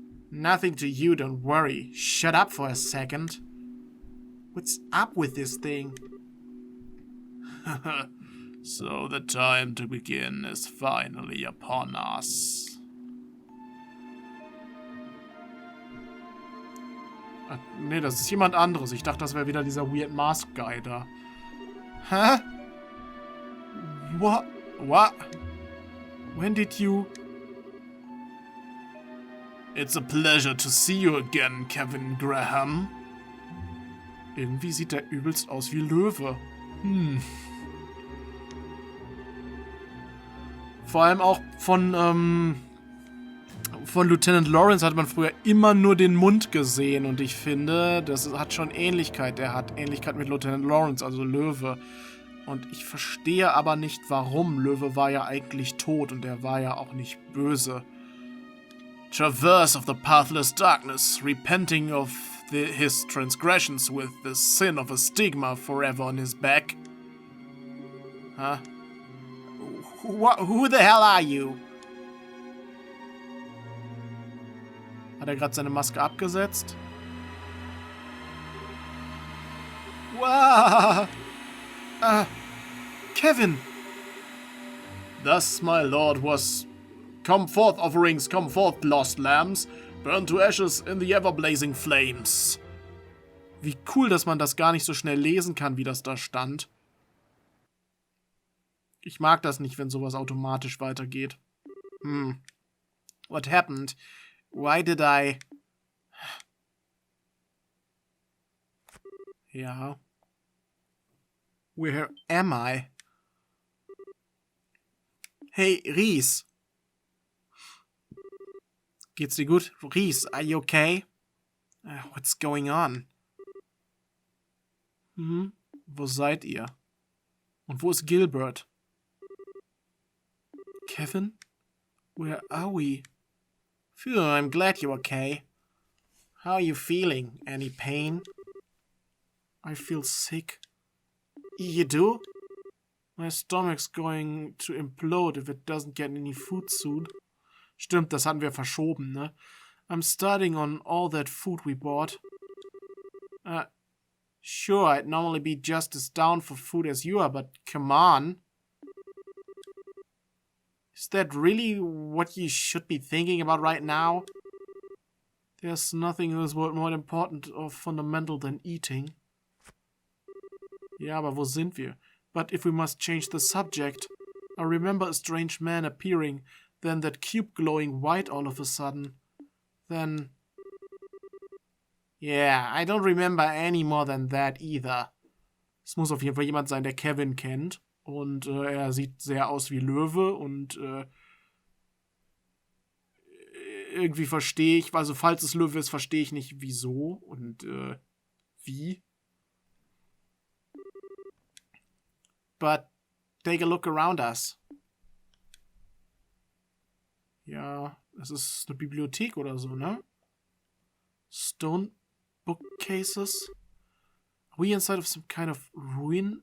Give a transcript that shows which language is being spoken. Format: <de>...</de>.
<en>Nothing to you, don't worry. Shut up for a second. What's up with this thing? So the time to begin is finally upon us.</en> <de>Nee, das ist jemand anderes. Ich dachte, das wäre wieder dieser Weird Mask Guy da. Hä?</de> <en>What? What? When did you... It's a pleasure to see you again, Kevin Graham.</en> <de>Irgendwie sieht der übelst aus wie Löwe. Vor allem auch von Lieutenant Lawrence hat man früher immer nur den Mund gesehen. Und ich finde, das hat schon Ähnlichkeit. Der hat Ähnlichkeit mit Lieutenant Lawrence, also Löwe. Und ich verstehe aber nicht, warum. Löwe war ja eigentlich tot und er war ja auch nicht böse.</de> <en>Traverse of the pathless darkness, repenting of his transgressions with the sin of a stigma forever on his back. Huh? Who the hell are you?</en> <de>Hat er gerade seine Maske abgesetzt?</de> <en>Wow! Kevin! Thus my lord was... Come forth, offerings, come forth, lost lambs. Burn to ashes in the ever-blazing flames.</en> <de>Wie cool, dass man das gar nicht so schnell lesen kann, wie das da stand. Ich mag das nicht, wenn sowas automatisch weitergeht.</de> <en>What happened? Why did I...</en> <de>Ja.</de> <en>Where am I? Hey, Ries.</en> <de>Geht's dir gut?</de> <en>Ries, are you okay? What's going on?</en> <de>Wo seid ihr? Und wo ist Gilbert?</de> <en>Kevin? Where are we? Phew, I'm glad you're okay. How are you feeling? Any pain? I feel sick. You do? My stomach's going to implode if it doesn't get any food soon.</en> <de>Stimmt, das hatten wir verschoben, ne?</de> <en>I'm starting on all that food we bought. Sure, I'd normally be just as down for food as you are, but come on. Is that really what you should be thinking about right now? There's nothing in this world more important or fundamental than eating.</en> <de>Ja, aber wo sind wir?</de> <en>But if we must change the subject, I remember a strange man appearing, then that cube glowing white all of a sudden. Then... Yeah, I don't remember any more than that either.</en> <de>Es muss auf jeden Fall jemand sein, der Kevin kennt. Und er sieht sehr aus wie Löwe und irgendwie verstehe ich, also falls es Löwe ist, verstehe ich nicht wieso und wie.</de> <en>But take a look around us.</en> <de>Ja, es ist eine Bibliothek oder so, ne?</de> <en>Stone bookcases? Are we inside of some kind of ruin?</en>